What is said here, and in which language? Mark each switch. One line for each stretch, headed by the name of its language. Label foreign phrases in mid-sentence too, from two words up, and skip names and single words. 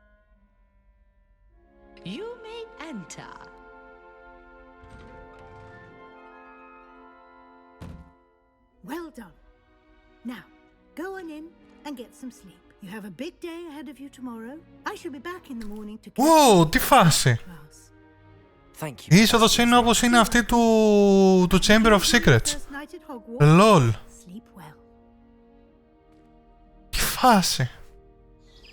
English: You may enter. Well done. Now, go on in and get some sleep. You have a big day ahead of you tomorrow. I shall be back in the morning to...
Greek: Wow, τι φάση.
English: Thank you.
Greek: Η είσοδος είναι όπως είναι αυτή του Chamber of Secrets. LOL. Τι φάση.